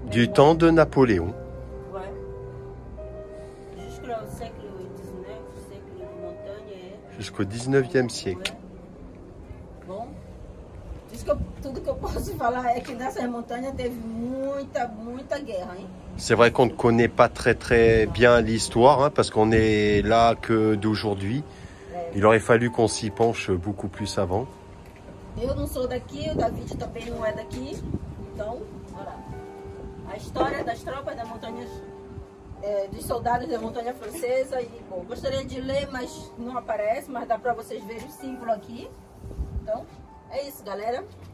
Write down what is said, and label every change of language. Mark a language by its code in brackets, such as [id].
[fr] Du temps de Napoléon. Ouais. Jusqu'au [pt] século XIX, século de montanha. [fr] Jusqu'au 19e siècle. [pt] Bom, tudo que eu posso falar é que nessas montanhas teve muita guerra, hein? [fr] C'est vrai qu'on ne connaît pas très bien l'histoire, hein, parce qu'on est là que d'aujourd'hui. Il aurait fallu qu'on s'y penche beaucoup plus avant. [pt] Eu não sou daqui, o David também não é daqui. Então, olha lá. A história das tropas das montanhas, dos soldados da montanha francesa. E, bom, gostaria de ler, mas não aparece, mas dá para vocês verem o símbolo aqui. Então, é isso, galera.